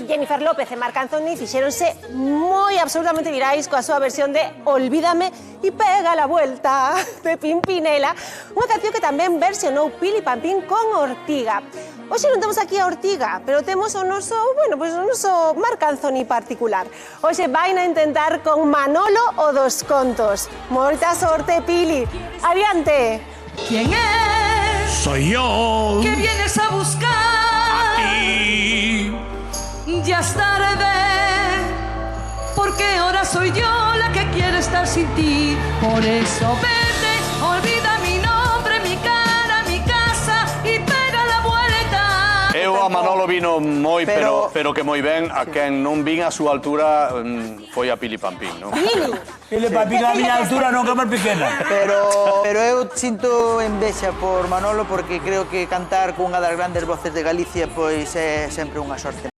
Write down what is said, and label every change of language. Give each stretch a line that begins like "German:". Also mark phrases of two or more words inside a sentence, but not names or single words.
Galician: Jennifer López e Marc Anthony fixéronse moi absolutamente virais coa súa versión de Olvídame e pega la vuelta de Pimpinela, unha canción que tamén versionou Pili Pampín con Ortiga. Hoxe non temos aquí a Ortiga, pero temos o noso, bueno, pois o noso Marc Anthony particular. Hoxe vai na intentar con Manolo o dos contos. Moita sorte, Pili. Adiante.
Spanish: ¿Quién es? Soy yo. ¿Qué vienes a buscar? Aquí. Ya es tarde, porque ahora soy yo la que quiere estar sin ti. Por eso vete, olvida mi nombre, mi cara, mi casa y pega la vuelta.
Galician: Eu a Manolo vino moi, pero que moi ben. A quen non vin a súa altura foi a Pili Pampín, non? Pili. Ele para picar a miña altura non que é máis pequena. Pero eu sinto envexa por Manolo porque creo que cantar cunha das grandes voces de Galicia pois é sempre unha sorte.